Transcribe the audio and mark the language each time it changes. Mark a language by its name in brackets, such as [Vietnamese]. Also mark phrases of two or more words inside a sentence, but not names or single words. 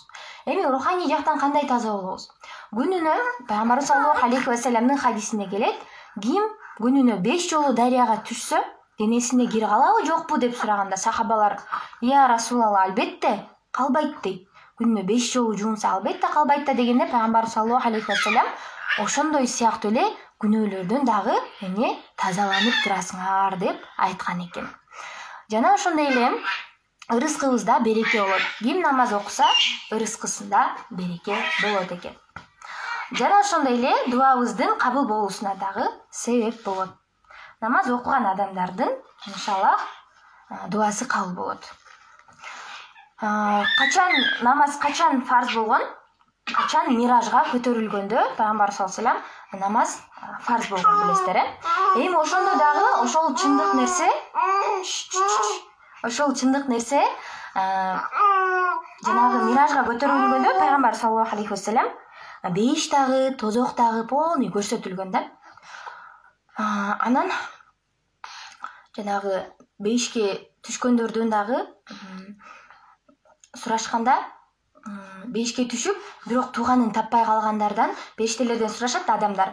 [Kyrgyz] Эми руханий жактан кандай таза болобуз? Күнүнө Пайгамбар [Arabic] صلى الله عليه وسلم [Kyrgyz] хадисинде келет, ким күнүнө 5 жолу дарыяга түшсө, денесине кир калабы жокпу деп сураганда сахабалар: [Arabic] "يا رسول الله, [Kyrgyz] албетте, калбайт" дейт. Күнүнө 5 жолу жуунса албетте калбайт да дегенде Пайгамбар [Arabic] صلى الله عليه وسلم [Kyrgyz] ошондой сыяктуу эле күнөөлөрдөн дагы эмне тазаланып турасыңар деп айткан экен. Жана ошондой эле ырыскыбызда береке болот. Ким намаз окуса, ырыскысында береке болот экен. Жана ошондой эле дуабыздын кабыл болуусуна дагы себеп болот. Намаз окуган адамдардын иншаллах дуасы кабыл болот. Намаз качан фарз болгон? Качан миражга көтөрүлгөндө Пайгамбар [Arabic] صلى الله عليه وسلم [Kyrgyz] намаз фарз болгон билесиздер, Эми ошондо дагы ошол чындык нерсе жанагы миражга көтөрүлгөндө Пайгамбар [Arabic] صلى الله عليه وسلم [Kyrgyz] бейиштагы, тозоктагы полный көрсөтүлгөн да. Анан жанагы бейишке түшкөндөрдөн дагы сурашканда, бейишке түшүп, бирок тууганын таппай калгандардан периштелерден сурашат адамдар.